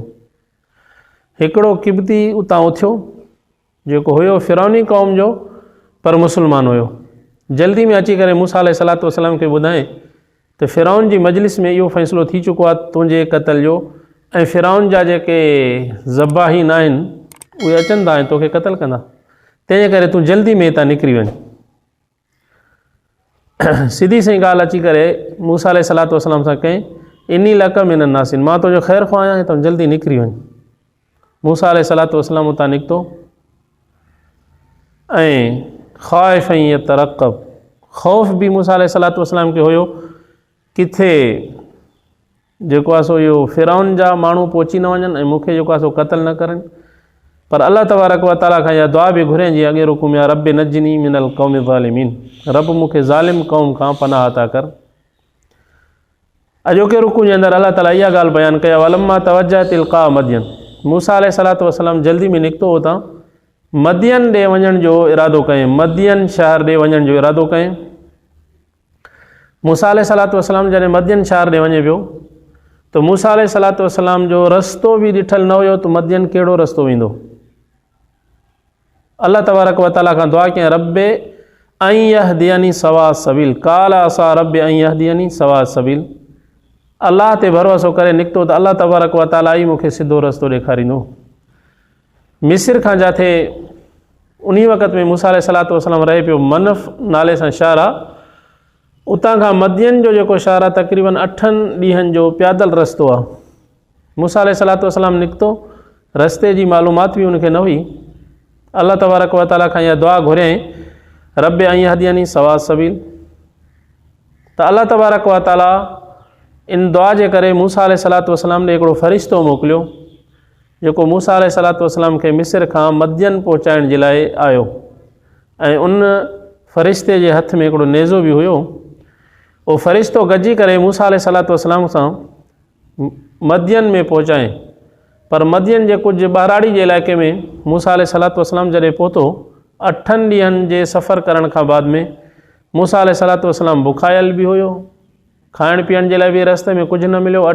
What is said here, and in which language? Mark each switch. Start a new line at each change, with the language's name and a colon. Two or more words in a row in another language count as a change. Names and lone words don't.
Sindhi: हिकिड़ो क़िब्ती उतां उथियो जेको हुयो फिरौनी क़ौम जो पर मुस्लमान हुयो, जल्दी में अची करे मूसा अलैहिस्सलातु वस्सलाम खे ॿुधाए त फिरौन जी मजलिस में इहो फ़ैसिलो थी चुको आहे तुंहिंजे क़तल जो, ऐं फिरौन जा जेके ज़बाहीन आहिनि उहे अचंदा ऐं तोखे क़तलु कंदा, तंहिंजे करे तूं जल्दी में हितां निकिरी वञ। सिधी सही ॻाल्हि अची करे मूसा अलैहिस्सलातु वस्सलाम सां कयईं,
Arabic: إني لك من الناصحين,
Sindhi: मां तुंहिंजो ख़ैरु ख़्वाह आहियां, हितां जल्दी निकिरी वञ। मूसा अलैहिस्सलातु वस्सलाम उतां निकितो ऐं ख़ाइफ़ ऐं यतरक़ब, ख़ौफ़ बि मूसा अलैहिस्सलातु वस्सलाम खे हुयो किथे जेको आहे सो इहो फिरौन जा माण्हू पहुची न वञनि ऐं मूंखे जेको आहे सो क़तलु न करनि। पर अल्लाह तबारक व तआला खां इहा दुआ बि घुरे जी अॻे रुकुम
Arabic: يا رب نجني من القوم الظالمين,
Sindhi: रब मूंखे ज़ालिम क़ौम खां पनाह अता कर। अॼोके रुकू जे अंदरि अल्लाह ताला इहा ॻाल्हि बयानु कया,
Arabic: ولما توجه تلقاء مدين,
Sindhi: मूसा अलैहिस्सलातु वस्सलाम जल्दी में निकितो हुतां मदियन ॾे वञण जो इरादो कयईं, मदियन शहर ॾे वञण जो इरादो कयईं। मूसा अलैहिस्सलातु वस्सलाम जॾहिं मदियन शहर ॾे वञे पियो त मूसा अलैहिस्सलातु वस्सलाम जो रस्तो बि ॾिठल न हुयो त मदियन कहिड़ो रस्तो वेंदो। अल्लाह तबारक व तआला खां दुआ कयईं,
Arabic: ربي أن يهديني سواء السبيل, قال عسى ربي أن يهديني سواء السبيل.
Sindhi: अल्लाह ते भरोसो करे निकितो त अल्लाह तबारक व तआला ई मूंखे सिधो रस्तो ॾेखारींदो। मिस्र खां जिथे उन वक़्त में मूसा अलैहिस्सलातु वस्सलाम रहे पियो, मनफ नाले सां शहर आहे, उतां खां मदियन जो जेको शहर आहे तक़रीबन 8 ॾींहंनि जो पैदल रस्तो आहे। मूसा अलैहिस्सलातु वस्सलाम निकितो, रस्ते जी मालूमात बि उनखे न हुई। अल्लाह तबारक व तआला खां इहा दुआ घुरियईं,
Arabic: ربي أن يهديني سواء السبيل.
Sindhi: त अल्लाह तबारक व तआला इन दुआ जे करे मूसा अलैहिस्सलातु वस्सलाम ॾे हिकिड़ो फ़रिश्तो मोकिलियो जेको मूसा अलैहिस्सलातु वस्सलाम खे मिस्र खां मदियन पहुचाइण जे लाइ आयो, ऐं उन फ़रिश्ते जे हथ में हिकिड़ो नेज़ो बि हुयो। उहो फ़रिश्तो गॾिजी करे मूसा अलैहिस्सलातु वस्सलाम सां मदियन में पहुचाए, पर मदियन जे कुझु ॿाराड़ी जे इलाइक़े में मूसा अलैहिस्सलातु वस्सलाम जॾहिं पहुतो, 8 ॾींहंनि जे सफ़र करण खां बाद में मूसा अलैहिस्सलातु वस्सलाम बुखायल बि हुयो, खाइण पीअण जे लाइ बि रस्ते में कुझु न मिलियो।